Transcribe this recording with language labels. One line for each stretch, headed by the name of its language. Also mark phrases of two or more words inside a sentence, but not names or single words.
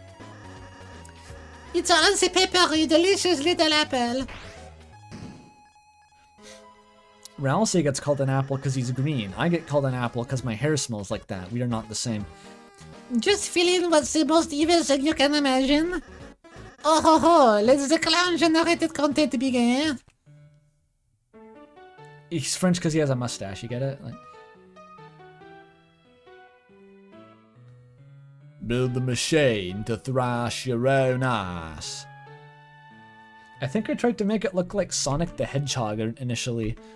English: It's on the paper, you delicious little apple. Ralsei gets called an apple because he's green. I get called an apple because my hair smells like that. We are not the same. Just feeling what's the most evil thing you can imagine. Oh ho ho, let the clown-generated content begin. He's French because he has a mustache, you get it? Like... Build the machine to thrash your own ass. I think I tried to make it look like Sonic the Hedgehog initially.